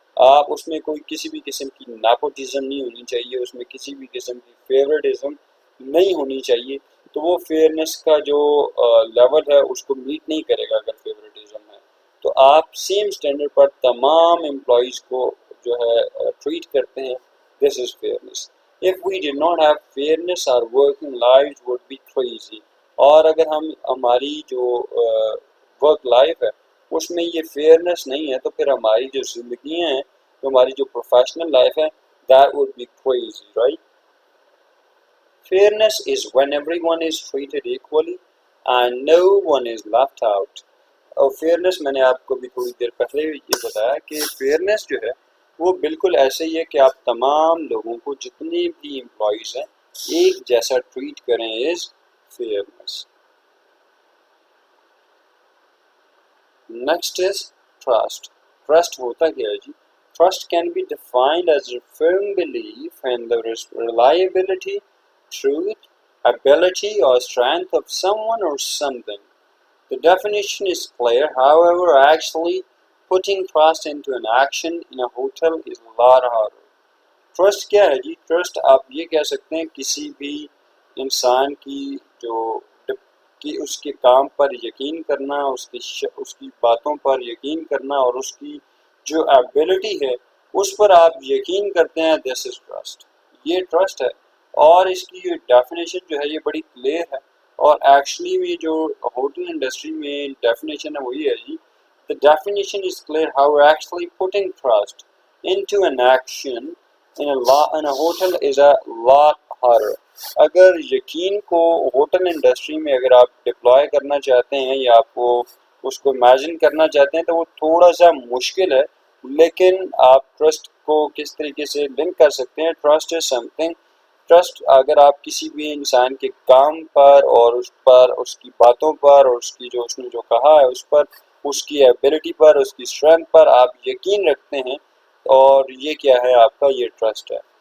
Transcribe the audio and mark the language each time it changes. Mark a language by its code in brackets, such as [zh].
[ur] آپ اس میں کوئی کسی بھی قسم کی نیپوٹزم نہیں ہونی چاہیے، اس میں کسی بھی قسم کی فیورٹزم نہیں ہونی چاہیے. تو وہ فیئرنیس کا جو لیول ہے اس کو میٹ نہیں کرے گا اگر فیورٹزم ہے. تو آپ سیم اسٹینڈرڈ پر تمام امپلائیز کو جو ہے ٹریٹ کرتے ہیں. [en] This is fairness. If we did not have fairness, our working lives would be crazy. [ur] اور اگر ہماری جو ورک لائف ہے اس میں یہ فیئرنیس نہیں ہے تو پھر ہماری جو زندگیاں ہیں، تو ہماری جو پروفیشنل لائف ہے [en] that would be crazy, right? Fairness is when everyone is treated equally and no one is left out. [ur] اور فیئرنیس میں نے آپ کو بھی تھوڑی دیر پہلے یہ بتایا کہ فیئرنیس جو ہے وہ بالکل ایسے ہی ہے کہ آپ تمام لوگوں کو جتنے بھی امپلائیز ہیں ایک جیسا ٹریٹ کریں [en] Is fairness. Next is trust. [ur] Trust ہوتا کیا ہے جی؟ [en] Trust can be defined as a firm belief in the reliability, truth, ability or strength of someone or something. The definition is clear, however, actually putting trust into an action in a hotel is a lot harder. [ur] Trust کیا ہے جی؟ Trust آپ یہ کہہ سکتے ہیں کسی بھی انسان کی جو کہ اس کے کام پر یقین کرنا، اس کی باتوں پر یقین کرنا اور اس کی جو ایبلٹی ہے اس پر آپ یقین کرتے ہیں. [en] This is trust. [ur] یہ ٹرسٹ ہے اور اس کی ڈیفینیشن جو ہے یہ بڑی کلیئر ہے اور ایکچولی میں جو ہوٹل انڈسٹری میں ڈیفینیشن ہے وہی ہے جی. [en] The definition is clear, however, actually putting trust into an action in a hotel is a lot harder. [ur] اگر یقین کو ہوٹل انڈسٹری میں اگر آپ ڈپلوائے کرنا چاہتے ہیں یا آپ کو اس کو امیجن کرنا چاہتے ہیں تو وہ تھوڑا سا مشکل ہے، لیکن آپ ٹرسٹ کو کس طریقے سے لنک کر سکتے ہیں؟ [en] Trust is something. [ur] Trust اگر آپ کسی بھی انسان کے کام پر اور اس کی باتوں پر اور اس نے جو کہا ہے اس پر، اس کی ایبلٹی پر، اس کی اسٹرینتھ پر آپ یقین رکھتے ہیں اور یہ کیا ہے؟ آپ کا یہ ٹرسٹ ہے.